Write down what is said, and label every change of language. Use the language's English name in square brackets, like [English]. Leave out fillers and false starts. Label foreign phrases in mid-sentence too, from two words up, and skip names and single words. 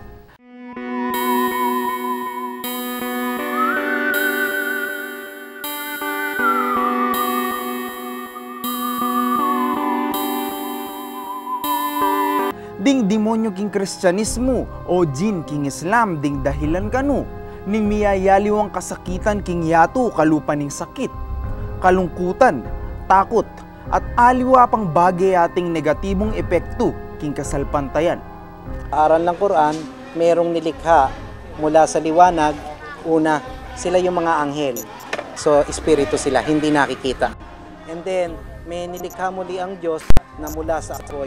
[Pampanga] Ding demonyo king Kristyanismo o jin king Islam ding dahilan kanu ning miyayaliwang kasakitan king yato kalupa ning sakit, kalungkutan, takot at aliwa pang bagay ating negatibong epekto king kasalpantayan. [Filipino] Aral ng Quran, merong nilikha mula sa liwanag. Una, sila yung mga anghel. So, espiritu sila, hindi nakikita. [English] And then, [Filipino] may nilikha muli ang Diyos na mula sa apoy.